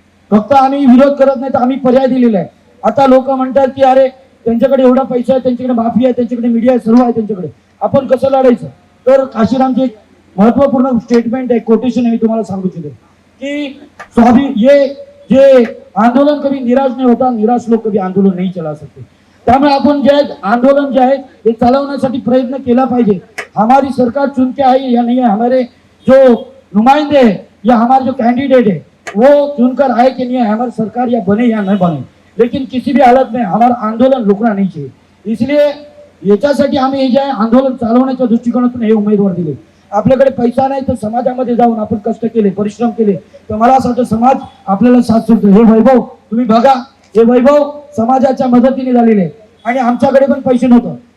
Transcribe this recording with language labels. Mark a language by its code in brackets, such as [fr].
[mr] फक्त आम्ही विरोध करत नाही तर आम्ही पर्याय दिलेला आहे. आता लोक म्हणतात की अरे त्यांच्याकडे एवढा पैसा आहे, त्यांच्याकडे माफी आहे, त्यांच्याकडे मीडिया आहे, सर्व आहे त्यांच्याकडे, आपण कसं लढायचं? तर काशीरामची एक महत्वपूर्ण स्टेटमेंट आहे, कोटेशन आहे, मी तुम्हाला सांगू इच्छितो की ये जे [hi] आंदोलन कभी निराश नहीं होता, निराश लोग कभी आंदोलन नहीं चला सकते. [mr] त्यामुळे आपण जे आंदोलन जे आहे ते चालवण्यासाठी प्रयत्न केला पाहिजे. [hi] हमारी सरकार चुन के आई या नहीं है, हमारे जो नुमाइंदे हैं या हमारे जो कैंडिडेट है वो चुनकर आए कि नहीं है, हमारी सरकार या बने या न बने, लेकिन किसी भी हालत में हमारा आंदोलन रुकना नहीं चाहिए. [mr] इसलिए याच्यासाठी आम्ही हे जे आंदोलन चालवण्याच्या दृष्टिकोनातून हे उमेदवार दिले. आपल्याकडे पैसा नाही तर समाजामध्ये जाऊन आपण कष्ट केले, परिश्रम केले तर मला असं वाटतं समाज आपल्याला साथ सोडतो. हे वैभव तुम्ही बघा, हे वैभव समाजाच्या मदतीने झालेले आणि आमच्याकडे पण पैसे नव्हतं.